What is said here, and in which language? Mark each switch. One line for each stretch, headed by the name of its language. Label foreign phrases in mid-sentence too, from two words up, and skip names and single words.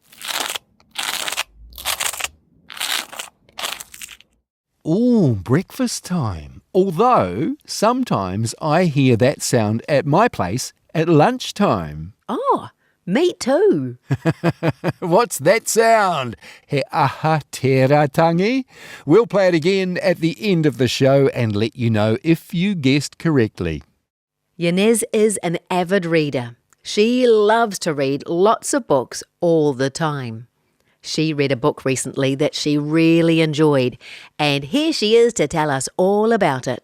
English: Ooh, breakfast time. Although sometimes I hear that sound at my place at lunchtime. Oh, me too. What's that sound?
Māori: He aha tera tangi?
English: We'll play it again at the end of the show and let you know if you guessed correctly. Ynez is an avid reader. She loves to read lots of books all the time. She read a book recently that she really enjoyed, and here she is to tell us all about it.